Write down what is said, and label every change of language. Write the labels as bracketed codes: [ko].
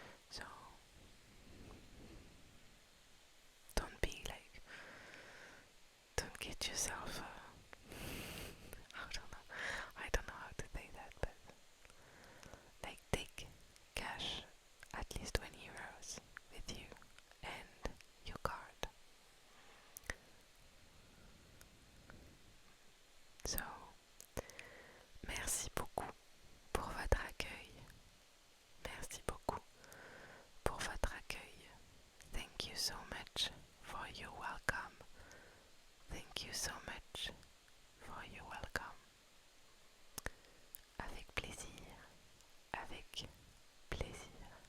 [en] So don't be like, don't get yourself I don't know how to say that, but like take cash, at least 20 euros with you and your card. [fr] So, merci beaucoup pour votre accueil. Merci beaucoup pour votre accueil. [en] Thank you so much for your welcome. Thank you so much for your welcome. [fr] Avec plaisir, avec plaisir.